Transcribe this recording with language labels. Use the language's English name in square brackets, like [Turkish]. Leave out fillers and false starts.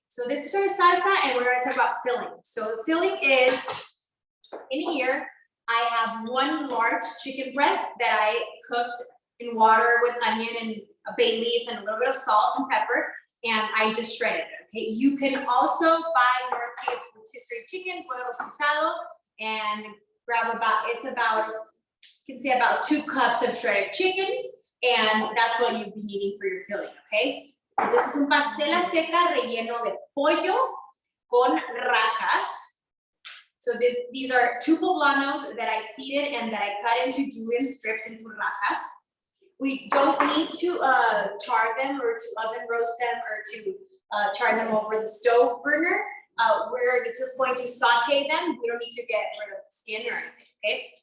[English] So this is our salsa and we're going to talk about filling. So the filling is, in here, I have 1 large chicken breast that I cooked in water with onion and a bay leaf and a little bit of salt and pepper, and I just shredded it, okay? You can also buy Northgate's rotisserie chicken, [Spanish] pollo rostizado, [English] and grab you can say about 2 cups of shredded chicken, and that's what you'll be needing for your filling, okay? [Spanish] Entonces es un pastel azteca relleno de pollo con rajas. [English] So these are 2 poblanos that I seeded and that I cut into julienne strips into rajas. We don't need to char them or to oven roast them or to char them over the stove burner. We're just going to saute them. We don't need to get rid of the skin or anything, okay?